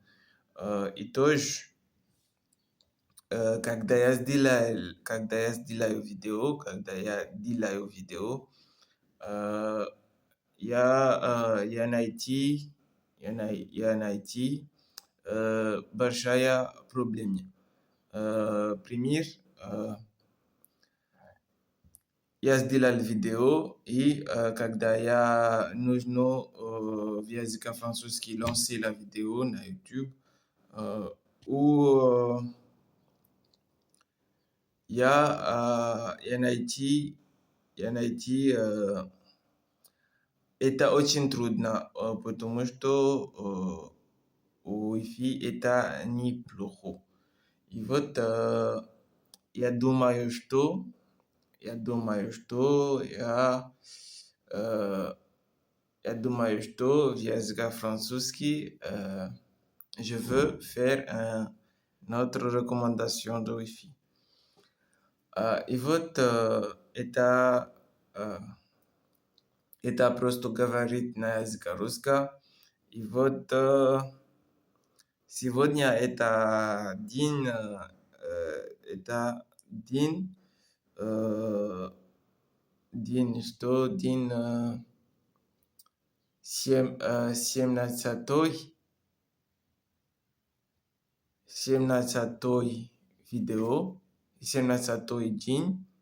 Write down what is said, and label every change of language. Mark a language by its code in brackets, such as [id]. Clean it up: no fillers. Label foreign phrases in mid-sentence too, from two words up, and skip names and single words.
[ru] И тоже, когда я делаю видео, я найти большая проблема. Пример, я сделал видео, и когда я нужно в языке французский [fr] lancer la vidéo [ru] на YouTube, ou я найти это очень трудно, потому что Wi-Fi это неплохо. И вот я думаю, что я в языке французский [fr] je veux faire une autre recommandation de Wi-Fi. [ru] И вот это просто говорит на языке русском. И вот сегодня это день, день 17 видео, 17 день,